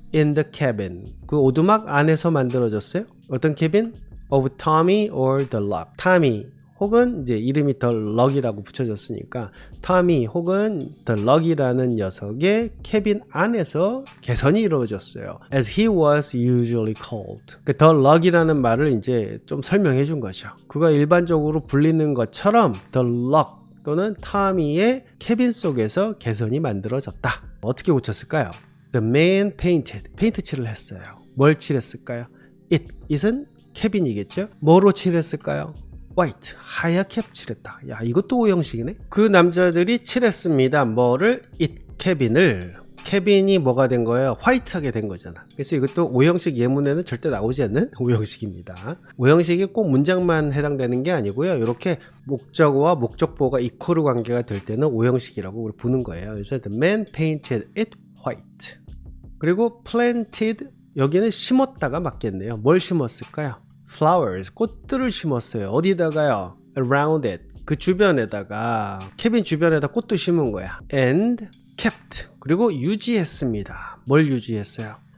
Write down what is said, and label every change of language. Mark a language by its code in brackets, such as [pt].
[en] In the cabin. [ko] 그 오두막 안에서 만들어졌어요. [en] 어떤 cabin? Of Tommy or the Luck. [ko] Tommy 혹은 이제 이름이 The Luck이라고 붙여졌으니까 Tommy 혹은 The Luck이라는 녀석의 캐빈 안에서 개선이 이루어졌어요. [en] As he was usually called. [ko] 그 The Luck이라는 말을 이제 좀 설명해 준 거죠. 그가 일반적으로 불리는 것처럼 The Luck 또는 타미의 캐빈 속에서 개선이 만들어졌다. 어떻게 고쳤을까요? [en] The man painted. [ko] 페인트 칠을 했어요. 뭘 칠했을까요? it은 캐빈이겠죠? 뭐로 칠했을까요? white, 하얗게 칠했다. 야, 이것도 오형식이네. 그 남자들이 칠했습니다. 뭐를? 캐빈을. 캐빈이 뭐가 된 거예요? 화이트하게 된 거잖아. 그래서 이것도 오형식 예문에는 절대 나오지 않는 오형식입니다. 오형식이 꼭 문장만 해당되는 게 아니고요. 이렇게 목적어와 목적보가 이퀄 관계가 될 때는 오형식이라고 우리 보는 거예요. [en] 그래서 the man painted it white. [ko] 그리고 planted, 여기는 심었다가 맞겠네요. 뭘 심었을까요? flowers, 꽃들을 심었어요. 어디다가요? [en] around it, [ko] 그 주변에다가, 캐빈 주변에다 꽃도 심은 거야. [en] and kept, [ko] 그리고 유지했습니다. 뭘 유지했어요?